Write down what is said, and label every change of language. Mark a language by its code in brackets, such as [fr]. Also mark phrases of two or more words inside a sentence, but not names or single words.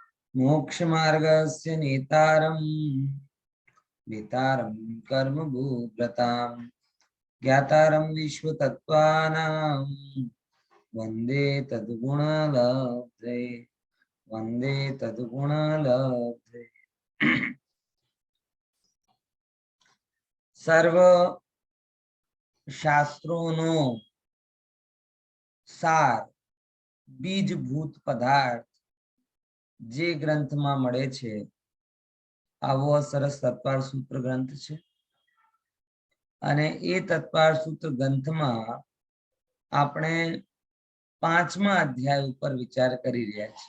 [sa] मोक्ष मार्गस्य नेतारं वेतारं कर्म भूव्रतां ज्ञातारं विश्वतत्त्वानां वन्दे तद्गुणलब्धे वन्दे तद्गुणलब्धे। [gu] सर्व શાસ્ત્રોનો સાર બીજભૂત પદાર્થ જે ગ્રંથમાં મળે છે આવો સરસ તત્વાર સૂત્ર ગ્રંથ છે અને એ તત્વાર સૂત્ર ગ્રંથમાં આપણે 5મા અધ્યાય ઉપર વિચાર કરી રહ્યા છીએ।